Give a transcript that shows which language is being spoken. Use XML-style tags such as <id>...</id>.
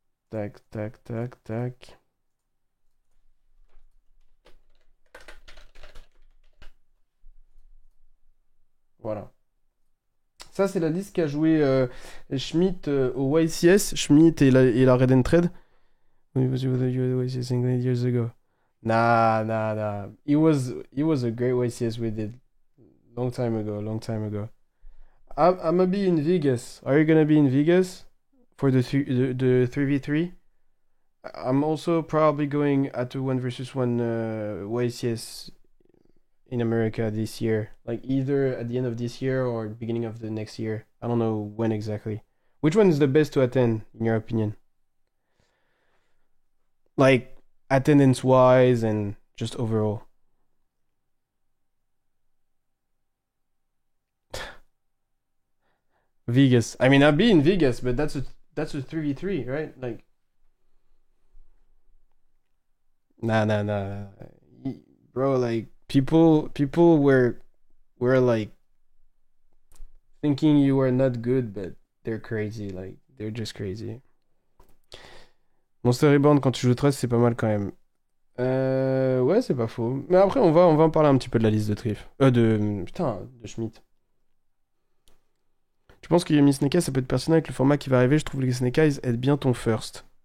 <fr>Tac, tac, tac, tac. Voilà. Ça, c'est la liste qu'a joué Schmidt au YCS. Schmidt et la Red and Trade.</fr> <en>He was with the YCS England years ago. Nah, nah, nah. He was a great YCS we did. Long time ago, long time ago. I'm gonna be in Vegas. Are you gonna be in Vegas for the 3v3? I'm also probably going at a 1 versus 1 YCS in America this year. Like either at the end of this year or beginning of the next year. I don't know when exactly. Which one is the best to attend, in your opinion? Like attendance wise and just overall. Vegas. I mean, I'd be in Vegas, but that's a 3v3, right? Like, nah, nah, nah. Bro, like people were like thinking you were not good, but they're crazy. Like, they're just crazy.</en> <fr>Monster Reborn, quand tu joues 13, c'est pas mal quand même. Ouais, c'est pas faux. Mais après, on va en parler un petit peu de la liste de Triff. Putain, de Schmidt. Je pense que Yumi Snake Eyes, ça peut être pertinent avec le format qui va arriver. Je trouve que les Snake Eyes aident bien ton first.</fr>